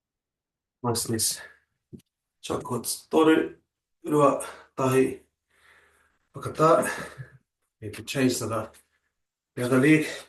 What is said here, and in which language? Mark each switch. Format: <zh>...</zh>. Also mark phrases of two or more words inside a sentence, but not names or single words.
<en>Nice, nice. Short quads,</en> <mi>toru, rua, tahi,</mi> <en>Look at that. Need to change to the other leg.</en>